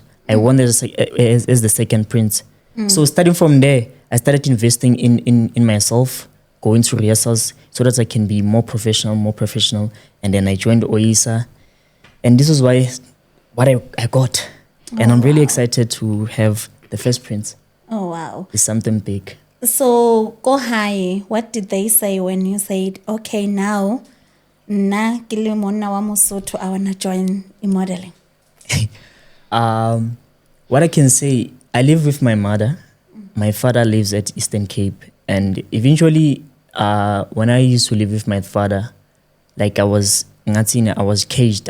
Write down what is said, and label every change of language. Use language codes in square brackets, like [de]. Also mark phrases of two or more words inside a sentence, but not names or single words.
[en] I won as the second prince. So starting from there, I started investing in myself, going to rehearsals so that I can be more professional. And then I joined OISA. And this is what I got. And I'm really excited to have the first prince. Oh, wow. It's something big. So, go high. What did they say when you said, okay, now, [st] na kile mona wa Mosotho, [en] I want to join in modeling? What I can say, I live with my mother. My father lives at Eastern Cape. And eventually, when I used to live with my father, like I was caged.